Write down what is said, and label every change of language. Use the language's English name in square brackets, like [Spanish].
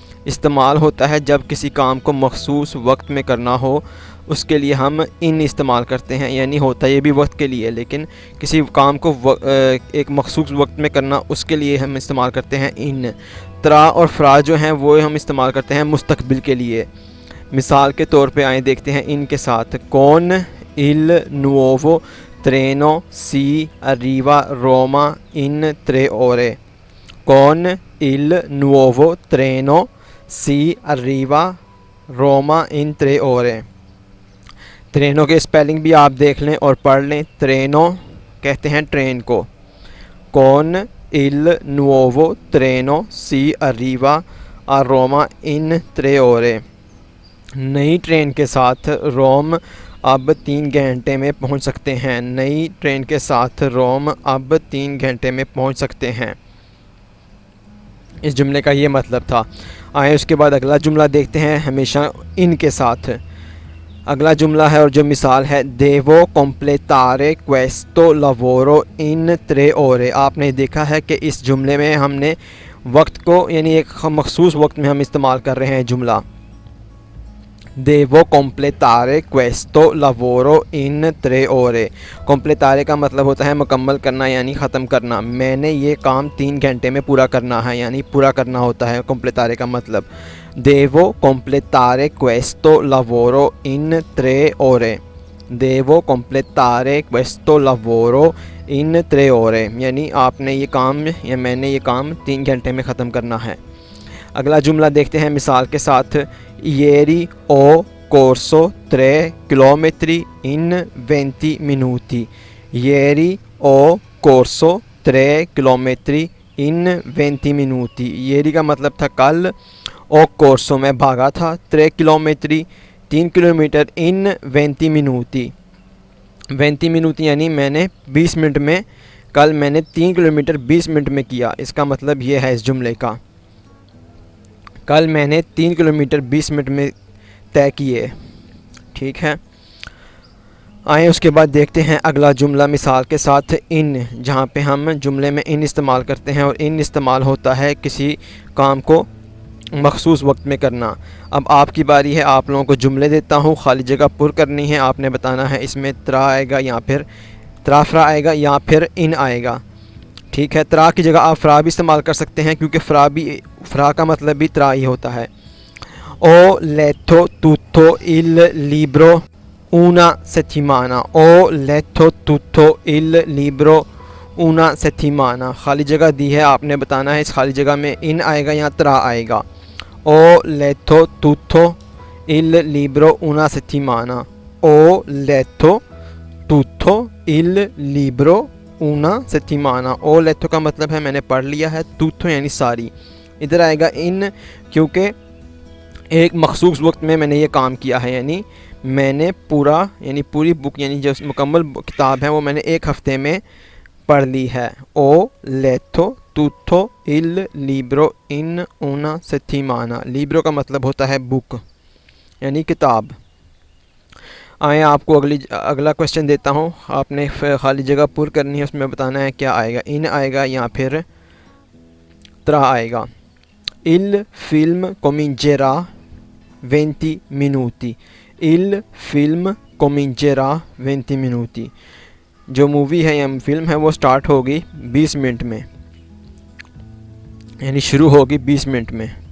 [Urdu] استعمال ہوتا ہے جب کسی کام کو مخصوص وقت میں کرنا ہو، اس کے لیے ہم ان استعمال کرتے ہیں. یعنی ہوتا یہ بھی وقت کے لیے، لیکن کسی کام کو ایک مخصوص وقت میں کرنا، اس کے لیے ہم استعمال کرتے ہیں ان. ترا اور فرا جو ہیں وہ ہم استعمال کرتے ہیں مستقبل کے لیے. مثال کے طور پہ آئیں دیکھتے ہیں ان کے ساتھ. [Italian] کون il nuovo treno si arriva Roma in 3 ore. Con il nuovo treno si arriva Roma in 3 ore. [Urdu] ٹرینوں کے اسپیلنگ بھی آپ دیکھ لیں اور پڑھ لیں. ٹرینوں کہتے ہیں ٹرین کو. [Italian] Con il nuovo treno si arriva a Roma in 3 ore. [Urdu] نئی ٹرین کے ساتھ روم اب 3 گھنٹے میں پہنچ سکتے ہیں. نئی ٹرین کے ساتھ روم اب 3 گھنٹے میں پہنچ سکتے ہیں. اس جملے کا یہ مطلب تھا. آئیں اس کے بعد اگلا جملہ دیکھتے ہیں ہمیشہ ان کے ساتھ. اگلا جملہ ہے اور جو مثال ہے [Italian] devo completare questo lavoro in 3 ore. [Urdu] آپ نے دیکھا ہے کہ اس جملے میں ہم نے وقت کو یعنی ایک مخصوص وقت میں ہم استعمال کر رہے ہیں جملہ. [Italian] devo completare questo lavoro in 3 ore. [Urdu] completare کا مطلب ہوتا ہے مکمل کرنا یعنی ختم کرنا. میں نے یہ کام 3 گھنٹے میں پورا کرنا ہے یعنی پورا کرنا ہوتا ہے completare کا مطلب. [Italian] devo completare questo lavoro in 3 ore. devo completare questo lavoro in 3 ore [Urdu] یعنی آپ نے یہ کام یا میں نے یہ کام 3 گھنٹے میں ختم کرنا ہے. اگلا جملہ دیکھتے ہیں مثال کے ساتھ. [Italian] ieri ho corso 3 chilometri in 20 minuti. ieri ho corso 3 chilometri in 20 minuti. [Urdu] ieri کا مطلب تھا کل. او کورسو میں بھاگا تھا. 3 کلومیٹری 3 کلومیٹر ان 20 minuti. 20 minuti یعنی میں نے 20 منٹ میں کل میں نے 3 کلومیٹر 20 منٹ میں کیا. اس کا مطلب یہ ہے اس جملے کا. کل میں نے 3 کلومیٹر 20 منٹ میں طے کیے. ٹھیک ہے. آئیں اس کے بعد دیکھتے ہیں اگلا جملہ مثال کے ساتھ ان، جہاں پہ ہم جملے میں ان استعمال کرتے ہیں اور ان استعمال ہوتا ہے کسی کام کو مخصوص وقت میں کرنا. اب آپ کی باری ہے. آپ لوگوں کو جملے دیتا ہوں، خالی جگہ پر کرنی ہے. آپ نے بتانا ہے اس میں ترا آئے گا یا پھر ترا فرا آئے گا یا پھر ان آئے گا. ٹھیک ہے. ترا کی جگہ آپ فرا بھی استعمال کر سکتے ہیں کیونکہ فرا کا مطلب بھی ترا ہی ہوتا ہے. [Italian] او letto tutto il libro una settimana. او letto tutto il libro una settimana. [Urdu] خالی جگہ دی ہے، آپ نے بتانا ہے اس خالی جگہ میں ان آئے گا یا ترا آئے گا. [Italian] او letto tutto il libro una settimana. او letto tutto il libro una settimana. [Urdu] او letto کا مطلب ہے میں نے پڑھ لیا ہے. tutto یعنی ساری. ادھر آئے گا ان کیونکہ ایک مخصوص وقت میں نے یہ کام کیا ہے یعنی میں نے پورا یعنی پوری بک یعنی جو مکمل کتاب ہے وہ میں نے 1 ہفتے میں پڑھ لی ہے. [Italian] او letto tutto il libro in una settimana. [Urdu] libro کا مطلب ہوتا ہے بک یعنی کتاب. آئیں آپ کو اگلا کوشچن دیتا ہوں. آپ نے خالی جگہ پر کرنی ہے، اس میں بتانا ہے کیا آئے گا. ان آئے گا یا پھر ترا آئے گا. [Italian] il film comincerà 20 minuti. il film comincerà 20 minuti. [Urdu] جو مووی ہے یا فلم ہے وہ سٹارٹ ہوگی 20 منٹ میں یعنی شروع ہوگی 20 منٹ میں.